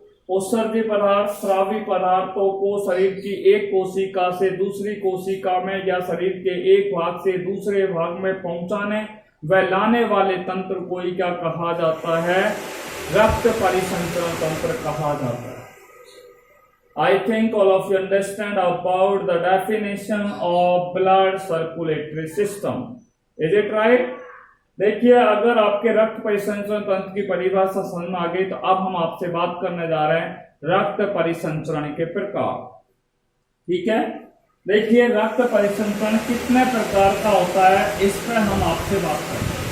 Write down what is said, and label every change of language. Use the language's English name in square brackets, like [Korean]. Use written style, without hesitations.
[Hindi] उत्सर्जी पदार्थ स्रावी पदार्थों को शरीर की एक कोशिका से दूसरी कोशिका में या शरीर के एक भाग से दूसरे भाग में पहुंचाने व लाने वाले तंत्र को ही क्या कहा जाता है? रक्त परिसंचरण तंत्र कहा जाता है। [English] I think all of you understand about the definition of blood circulatory system. Is it right? [Hindi] देखिए, अगर आपके रक्त परिसंचरण तंत्र की परिभाषा समझ में आ गई तो अब हम आपसे बात करने जा रहे हैं रक्त परिसंचरण के प्रकार। ठीक है, देखिए रक्त परिसंचरण कितने प्रकार का होता है इस पर हम आपसे बात करें।